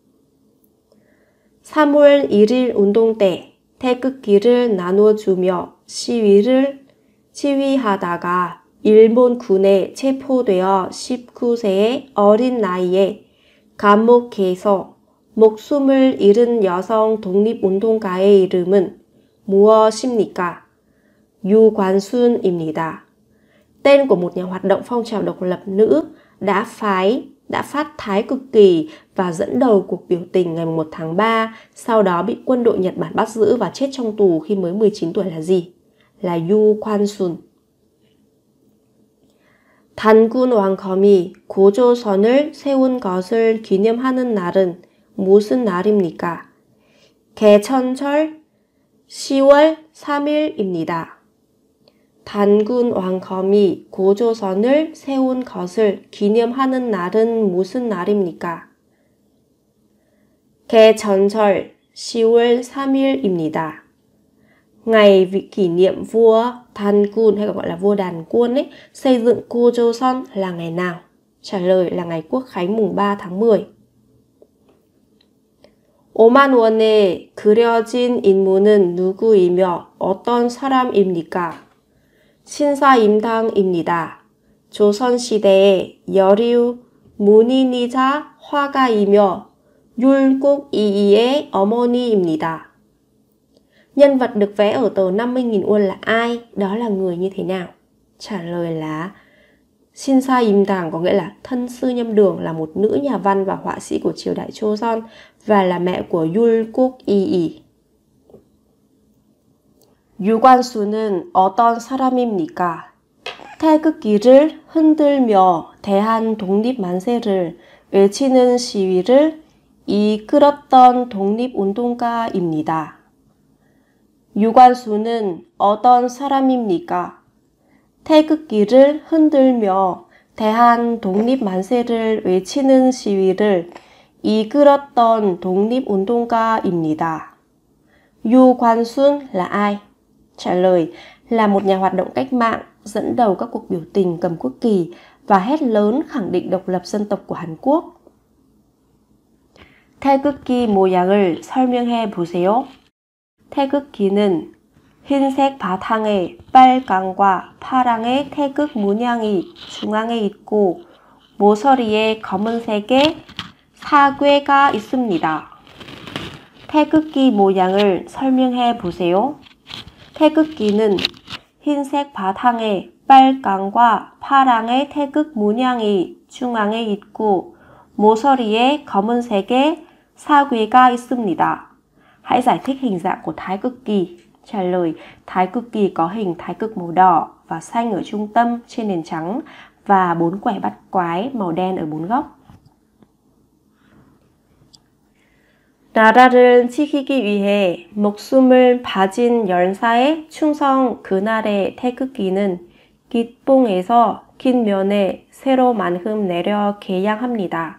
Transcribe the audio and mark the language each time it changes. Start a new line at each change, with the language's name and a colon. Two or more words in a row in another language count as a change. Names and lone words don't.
Korean: 3월 1일 운동 때 태극기를 나눠주며 시위를 지휘하다가 일본군에 체포되어 19세의 어린 나이에 감옥에서 목숨을 잃은 여성 독립운동가의 이름은 무엇입니까? 유관순입니다.
Vietnamese: Tên của một nhà hoạt động phong trào độc lập nữ đã phát thái cực kỳ và dẫn đầu cuộc biểu tình ngày 1 tháng 3, sau đó bị quân đội Nhật Bản bắt giữ và chết trong tù khi mới 19 tuổi là gì? Là 유관순.
Korean: 단군 왕검이 고조선을 세운 것을 기념하는 날은 무슨 날입니까? 개천절 10월 3일입니다. 단군 왕검이 고조선을 세운 것을 기념하는 날은 무슨 날입니까? 개천절 10월 3일입니다.
Vietnamese: Ngày kỷ niệm vua 단군 hay còn gọi là vua Đàn Quân ấy, xây dựng Gojoseon là ngày nào? Trả lời là ngày Quốc khánh mùng 3 tháng 10.
Korean: 5만 원에 그려진 인물은 누구이며 어떤 사람입니까? 신사임당입니다. 조선시대의 여류 문인이자 화가이며 율곡이이의 어머니입니다.
Vietnamese: Nhân vật được vẽ ở tờ 50.000 won là ai? Đó là người như thế nào? Trả lời là 신사임당, có nghĩa là thân sư Nhâm Đường, là một nữ nhà văn và họa sĩ của triều đại Joseon và là mẹ của 율곡이이.
Korean: 유관순은 어떤 사람입니까? 태극기를 흔들며 대한 독립 만세를 외치는 시위를 이끌었던 독립운동가입니다. 유관순은 어떤 사람입니까? 태극기를 흔들며 대한 독립 만세를 외치는 시위를 이끌었던 독립운동가입니다.
Vietnamese: 유관순 là ai? Trả lời là một nhà hoạt động cách mạng dẫn đầu các cuộc biểu tình cầm quốc kỳ và hét lớn khẳng định độc lập dân tộc của Hàn Quốc.
Korean: 태극기 모양을 설명해 보세요. 태극기는 흰색 바탕에 빨강과 파랑의 태극 문양이 중앙에 있고 모서리에 검은색의 사괴가 있습니다. 태극기 모양을 설명해 보세요. 태극기는 흰색 바탕에 빨강과 파랑의 태극 문양이 중앙에 있고 모서리에 검은색의 사괴가 있습니다.
Vietnamese: Hãy giải thích hình dạng của thái cực kỳ. Trả lời, thái cực kỳ có hình thái cực màu đỏ và xanh ở trung tâm trên nền trắng và 4 quẻ bắt quái màu đen ở 4 góc.
Korean: 나라를 지키기 위해 목숨을 바친 열사의 충성 그날의 태극기는 깃봉에서 긴 면에 세로만큼 내려 개양합니다.